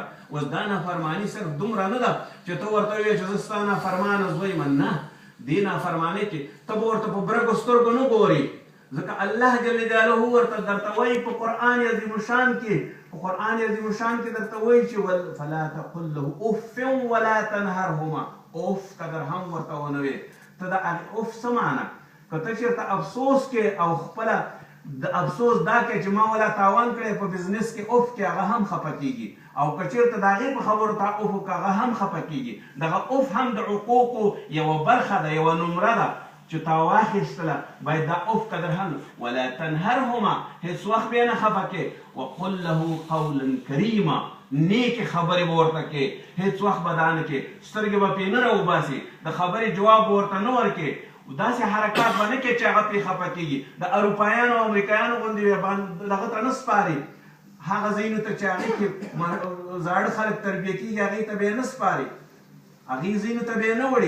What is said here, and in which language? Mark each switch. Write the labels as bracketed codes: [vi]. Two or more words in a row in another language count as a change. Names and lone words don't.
[ps] اوس دا نافرماني صرف دومره نه ده چې ته ورته ووایې چې زه ستا نافرمانه زوی یم، نه، دې نافرمانۍ کې ته به ورته په برګو سترګو نه ګورې، ځکه الله [ar] جل جلاله [ps] ورته درته وایي په قرآن عظیم الشان کې درته وایي چې [ar] فلا تقل له اف ولا تنهرهما، [ps] اف قدر هم ورته ونه وایې. ته د اف څه معنی؟ که ته چېرته افسوس کې او خپله د افسوس دا کې چې ما ولا تاوان کړی په بزنس کې اوف کې، هغه هم خفه کېږي، او که چېرته د هغې په خبرو ته اوف وکړه هغه هم خفه کېږي. دغه اوف هم د حقوقو یوه برخه ده، یوه نمره ده چې تا واخیستله، باید دا اوف قدر هم. [ar] ولا تنهرهما، [ps] هېڅ وخت بیا نه خفه کې. [ar] وقل له قولا کریما، [ps] نیکې خبرې به ورته کې، هېڅ وخت به دا نه کې سترګې به پرې نه راوباسي، د خبرې جواب به ورته نه ورکې. داسې حرکات به نه کوي چې هغه پرې خفه کېږي. د اروپایانو او امریکایانو غوندې دغه ته نه سپاري، هغه ځایونو ته چې هغې کې زاړه خلک تربیه کېږي هغې ته به یې نه سپاري، هغې ځایونو ته به یې نه وړي.